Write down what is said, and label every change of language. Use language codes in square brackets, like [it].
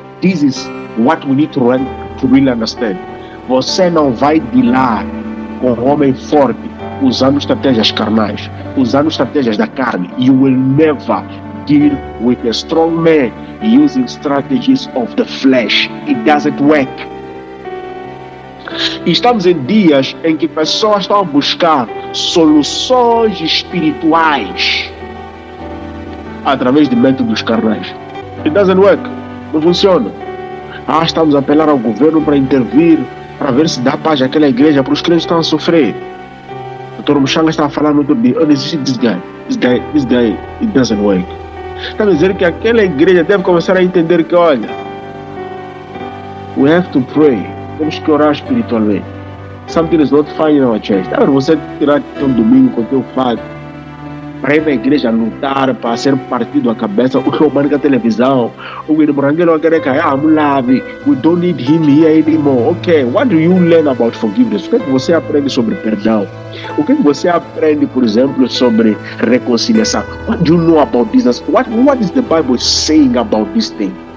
[en] This is what we need to really understand. [pt] Você não vai dealar com um homem forte usando estratégias carnais, usando estratégias da carne. [en] You will never deal with a strong man using strategies of the flesh. It doesn't work. [pt] Estamos em dias em que pessoas estão a buscar soluções espirituais através de métodos carnais. [en] It doesn't work. [pt] Não funciona. Estamos a apelar ao governo para intervir, para ver se dá paz àquela igreja, para os crentes que estão a sofrer. pastor Muxanga estava falando outro dia, oh, desiste [en] this guy, it doesn't work. [pt] Está a dizer que aquela igreja deve começar a entender que, olha, [en] we have to pray, [pt] temos que orar espiritualmente. [en] Something is not fine in our church. [pt] Tá, você tirar teu domingo com teu fato para ir na igreja lutar, para ser partido a cabeça, o mano da televisão, o Moranguelo [en] we don't need him here anymore. Okay, what do you learn about forgiveness? [pt] O que você aprende sobre perdão? O que você aprende, por exemplo, sobre reconciliação? [en] What do you know about this? What is the Bible saying about this thing?